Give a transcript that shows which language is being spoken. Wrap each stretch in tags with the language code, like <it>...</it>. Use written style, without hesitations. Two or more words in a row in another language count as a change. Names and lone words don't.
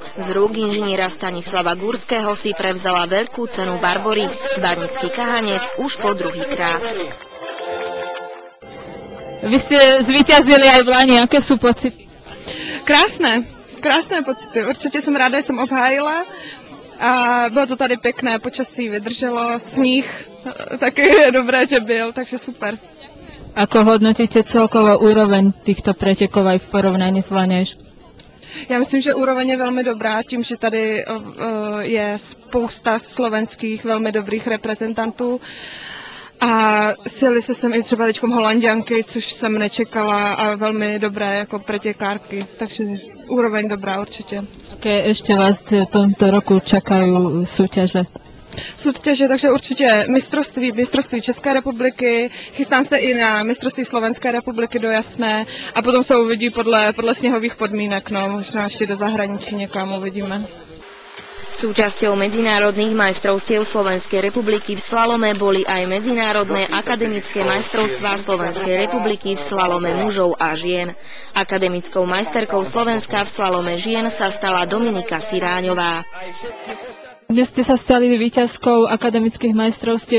<sk>Z rúk inžiniera Stanislava Gurského si prevzala veľkú cenu Barbory, Banický Kahanec, už po druhýkrát. Vy ste zvíťazili aj v Lani, aké sú pocity? Krásne pocity. Určite som ráda, že som obhájila.</sk> <cs>A bylo to tady pekné, počasí vydrželo, sníh také dobré, že byl, takže super.</cs> <sk>Ako hodnotíte celkovo úroveň týchto pretekov aj v porovnaní s Vlaňajškou?</sk> <cs>Já myslím, že úroveň je velmi dobrá, tím, že tady je spousta slovenských velmi dobrých reprezentantů. A sjeli se sem i třeba teďkom Holanďanky, což jsem nečekala, a velmi dobré jako pretekárky, takže úroveň dobrá určitě.</cs> <sk>Aké ešte vás v tomto roku čakajú súťaže?</sk> <cs>Takže určitě mistrovství České republiky, chystám se i na mistrovství Slovenské republiky do Jasné a potom se uvidí podle sněhových podmínek, no, možná ještě do zahraničí někam uvidíme.</cs> <sk>Súčasťou medzinárodných majstrovstiev Slovenskej republiky v slalome boli aj medzinárodné akademické majstrovstvá Slovenskej republiky v slalome mužov a žien. Akademickou majsterkou Slovenska v slalome žien sa stala Dominika Siráňová. Dnes ste sa stali víťazkou akademických majstrovstiev.</sk>